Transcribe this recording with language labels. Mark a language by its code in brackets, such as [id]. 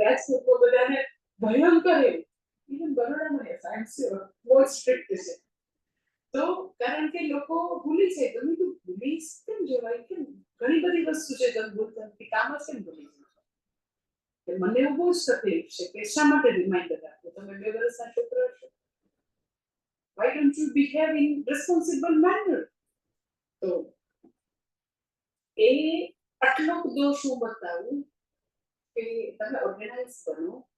[gu] લોકો બધાને ભયંકર એવું, ઇવન બરોડામાં [en] I am sure [gu] બહુ સ્ટ્રિક્ટ છે. તો કારણ કે લોકો ભૂલી જાય, તમે તો ભૂલી કેમ જવાય? કેમ ઘણી બધી વસ્તુ છે તમે ભૂલતા નથી, કામ જ કેમ ભૂલી જાય? મને એવું બહુ જ તકલીફ છે કે શા માટે રિમાઇન્ડર રાખો? તમે 2 વર્ષના છોકરા છો, [en] why don't you behave in responsible manner? [gu] તો એ આટલો દોષ હું બતાવું કે તમે ઓર્ગેનાઇઝ બનો.